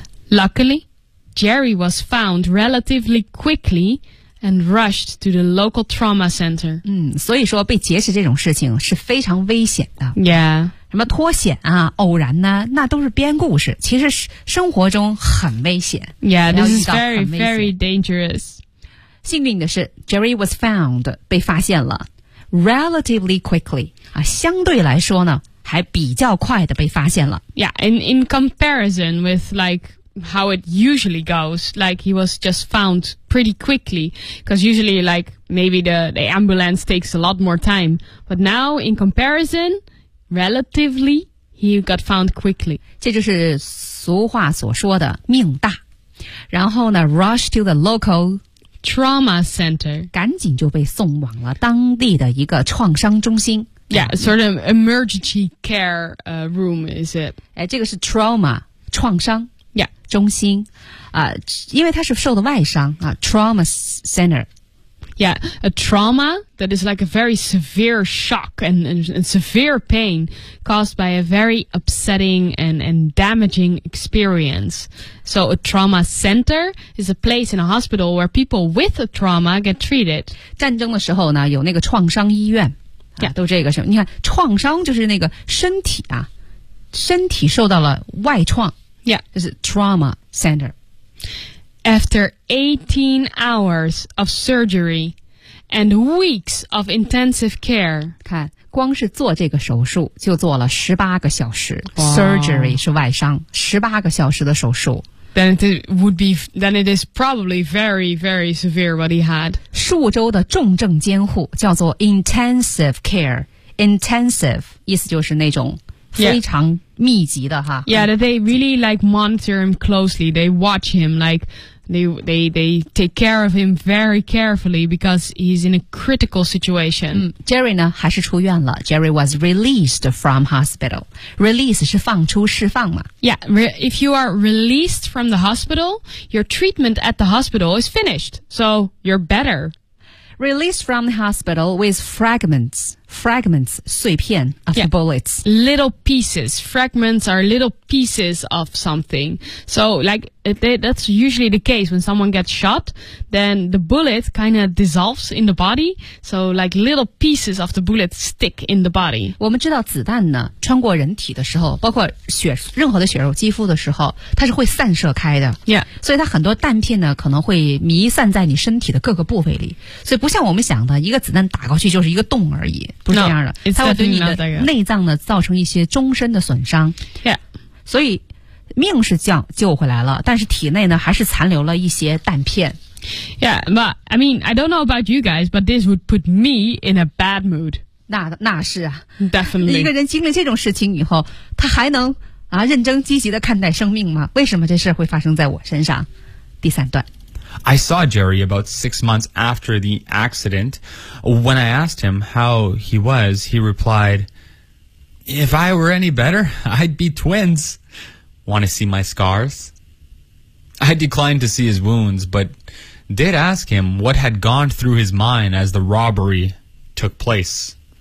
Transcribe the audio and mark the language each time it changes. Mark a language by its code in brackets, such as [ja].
[en] Luckily, Jerry was found relatively quickly and rushed to the local trauma center. [zh] 嗯，所以说被劫持这种事情是非常危险的。 [en] Yeah. [zh] 什么脱险啊偶然呢、啊、那都是编故事其实生活中很危险 [en] Yeah, this is very, very dangerous [zh] 幸运的是 Jerry [en] was found [zh] 被发现了 [en] Relatively quickly、 [zh] 啊、相对来说呢还比较快的被发现了 [en] Yeah, in comparison with like how it usually goes like he was just found pretty quickly because usually like maybe the ambulance takes a lot more time but now in comparisonRelatively, he got found quickly. [zh] 这就是俗话所说的命大。然后呢 [en] ,rush to the local trauma center. [zh] 赶紧就被送往了当地的一个创伤中心。 [en] Yeah, sort of emergency care room, is it? [zh] 哎，这个是 trauma, 创伤。 [en] Yeah. [zh] 中心。因为他是受的外伤啊 , [en] trauma center. Yeah, a trauma that is like a very severe shock and severe pain caused by a very upsetting and damaging experience. So a trauma center is a place in a hospital where people with a trauma get treated. [zh] 战争的时候呢，有那个创伤医院、啊、 [en] yeah, [zh] 都这个是你看创伤就是那个身体啊，身体受到了外创 [en] Yeah, [zh] 就是 trauma center. [en] After 18 hours of surgery and weeks of intensive care. [zh] 看光是做这个手术就做了18个小时。 Wow. Surgery 是外伤 ,18 个小时的手术。 [en] Then it is probably very, very severe what he had. [zh] 数周的重症监护叫做 [en] intensive care. [zh] Intensive, 意思就是那种非常、yeah.密集的哈 [en] Yeah, that they really like monitor him closely. They watch him like They take care of him very carefully because he's in a critical situation. [zh] Jerry 呢还是出院了。 [en] Jerry was released from hospital. [zh] Release 是放出释放嘛。 [en] Yeah, if you are released from the hospital, your treatment at the hospital is finished. So you're better. Released from the hospital with fragments. Fragments, [zh] 碎片 [en] of yeah, bullets. Little pieces. Fragments are little pieces of something. So, like, that's usually the case when someone gets shot, then the bullet kind of dissolves in the body. So, like, little pieces of the bullet stick in the body. [zh] 我们知道子弹呢，穿过人体的时候，包括血，任何的血肉肌肤的时候，它是会散射开的。 [en] Yeah. [zh] 所以它很多弹片呢，可能会弥散在你身体的各个部位里。所以不像我们想的，一个子弹打过去就是一个洞而已。不是这样的 [en] no, it's [zh] 它会对你的内脏呢造成一些终身的损伤、 [en] yeah. [zh] 所以命是救回来了但是体内呢还是残留了一些弹片 [en] Yeah, but I mean, I don't know about you guys, but this would put me in a bad mood [zh] 那是啊 [en] Definitely [zh] 一个人经历这种事情以后他还能、啊、认真积极地看待生命吗为什么这事会发生在我身上第三段 [en] I saw Jerry about 6 months after the accident. When I asked him how he was, he replied, If I were any better, I'd be twins. Want to see my scars? I declined to see his wounds, but did ask him what had gone through his mind as the robbery took place.